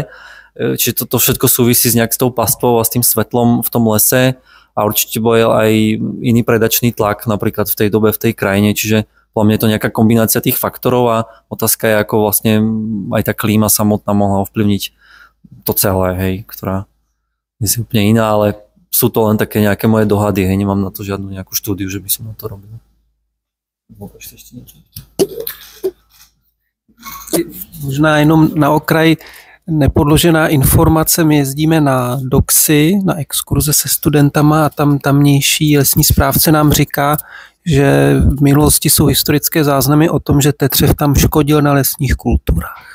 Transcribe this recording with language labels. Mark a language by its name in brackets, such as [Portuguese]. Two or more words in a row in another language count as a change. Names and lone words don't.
[Slovak] Čiže toto všetko súvisí s nejak s tou pastvou a s tým svetlom v tom lese a určite bol aj iný predačný tlak napríklad v tej dobe v tej krajine, čiže podľa mňa je to nejaká kombinácia tých faktorov a otázka je, ako vlastne aj tá klíma samotná mohla ovplyvniť to celé, hej, ktorá je úplne iná, ale sú to len také nejaké moje dohady, hej, nemám na to žiadnu nejakú štúdiu, že by som na to robil. [Czech] Možná jenom na okraj nepodložená informace, my jezdíme na doxy, na exkurze se studentama a tam tamnější lesní správce nám říká, že v minulosti jsou historické záznamy o tom, že tetřev tam škodil na lesních kulturách.